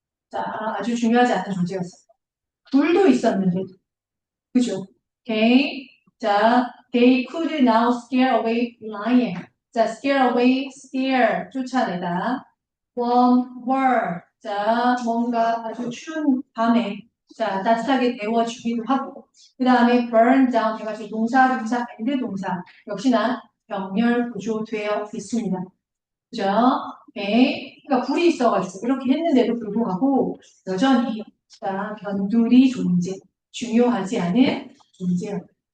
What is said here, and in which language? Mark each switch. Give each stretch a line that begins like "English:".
Korean: 자, 아주 중요하지 않은 존재였어. 불도 있었는데, 그죠? 오케이.
English: 자, they could now scare away lion.
Korean: 자, scare away, scare, 쫓아내다.
English: warm word.
Korean: 자, 뭔가 아주 추운 밤에 자, 따뜻하게 데워주기도 하고 그 다음에
English: burn down
Korean: 해가지고 동사, and 동사 역시나 병렬 구조되어 있습니다. 그죠? 오케이. 그러니까 불이 있어가지고 이렇게 했는데도 불구하고 여전히 자, 변두리 존재, 중요하지 않은 존재였어요.